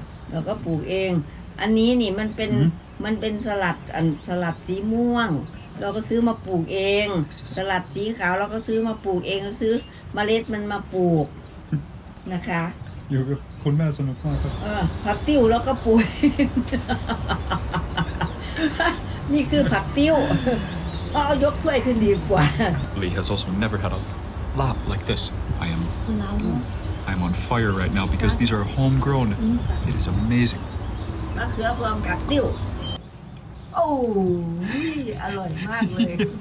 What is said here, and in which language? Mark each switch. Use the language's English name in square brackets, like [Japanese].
[Thai] เราก็ปลูกเอง อันนี้นี่มันเป็นสลัดสีม่วง เราก็ซื้อมาปลูกเอง สลัดสีขาวเราก็ซื้อมาปลูกเองเราซื้อเมล็ดมันมาปลูกนะคะ อยู่กับคุณแม่สนุกมากครับ ผักติ้วแล้วก็ปลูก นี่คือผักติ้วเอายกถ้วยขึ้นดีกว่า [English] Lee has also never had a lap like this. I'm on fire right now because these are homegrown. It is amazing. [Thai] มะเขือพวงผักติ้วโอ้ยอร่อยมากเลย